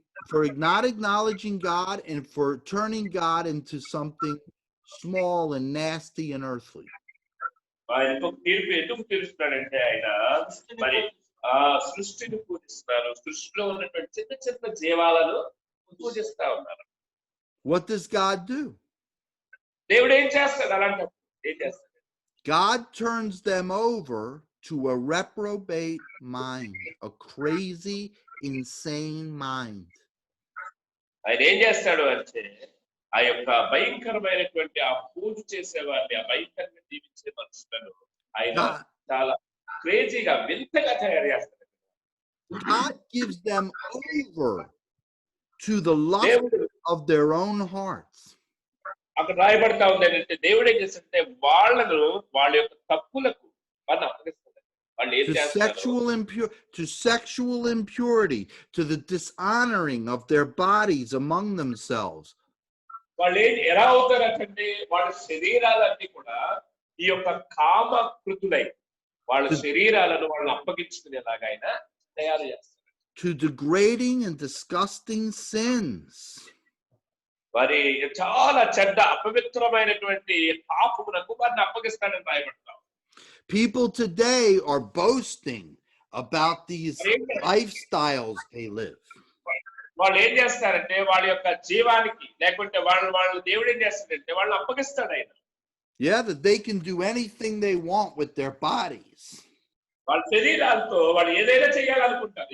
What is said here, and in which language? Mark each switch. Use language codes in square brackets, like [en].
[en] For not acknowledging God and for turning God into something small and nasty and earthly. [te] ఇంకొక తీర్పు ఎందుకు తీరుస్తున్నాడంటే ఆయన మరి సృష్టిని పూజిస్తున్నారు, సృష్టిలో ఉన్నటువంటి చిన్న చిన్న జీవాలను పూజిస్తా ఉన్నారు. [en] What does God do? [te] దేవుడు ఏం చేస్తాడు అలాంటి? ఏం చేస్తాడు? [en] God turns them over to a reprobate mind, a crazy, insane mind. [te] ఆయన ఏం చేస్తాడు అంటే ఆ యొక్క భయంకరమైనటువంటి ఆ పూజ చేసేవాడిని, ఆ భయంకరంగా జీవించే మనుషులను ఆయన చాలా క్రేజీగా వింతగా తయారు చేస్తాడు. [en] God gives them over to the lust of their own hearts. [te] అక్కడ రాయబడతా ఉంది ఏంటంటే దేవుడు ఏం చేస్తుంటే వాళ్ళను వాళ్ళ యొక్క తప్పులకు వాళ్ళని అప్పగిస్తాడు. వాళ్ళు ఏం చేస్తారు? [en] To sexual impurity, to the dishonoring of their bodies among themselves. [te] వాళ్ళు ఎలా అవుతారంటే వాళ్ళ శరీరాలన్నీ కూడా ఈ యొక్క కామ కృతులై వాళ్ళ శరీరాలను వాళ్ళు అప్పగించుకునేలాగా ఆయన తయారు చేస్తారు. [en] To degrading and disgusting sins. [te] వారి చాలా చెడ్డ అపవిత్రమైనటువంటి పాపమునకు వారిని అప్పగిస్తాడని రాయబడతాం. [en] People today are boasting about these lifestyles they live. [te] వాళ్ళు ఏం చేస్తారంటే వాళ్ళ యొక్క జీవానికి లేకుంటే వాళ్ళు దేవుడు ఏం చేస్తాడంటే వాళ్ళని అప్పగిస్తాడు ఆయన. [en] Yeah, that they can do anything they want with their bodies. [te] వాళ్ళ శరీరాలతో వాళ్ళు ఏదైనా చేయాలనుకుంటారు.